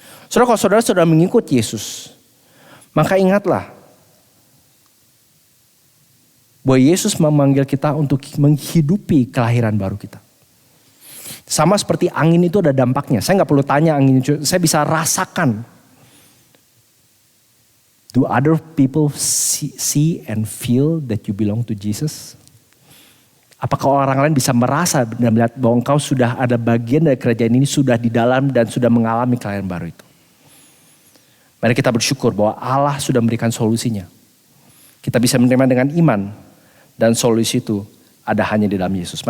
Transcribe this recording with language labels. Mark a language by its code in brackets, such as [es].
[id] Saudara, kalau saudara sudah mengikut Yesus. Maka ingatlah. Bahwa Yesus memanggil kita untuk menghidupi kelahiran baru kita. Sama seperti angin itu ada dampaknya. Saya gak perlu tanya angin itu. Saya bisa rasakan. [en] Do other people see and feel that you belong to Jesus? [id] Apakah orang lain bisa merasa dan melihat bahwa engkau sudah ada bagian dari kerajaan ini, sudah di dalam dan sudah mengalami kelahiran baru itu? Mari kita bersyukur bahwa Allah sudah memberikan solusinya. Kita bisa menerima dengan iman dan solusi itu ada hanya di dalam Yesus. Mari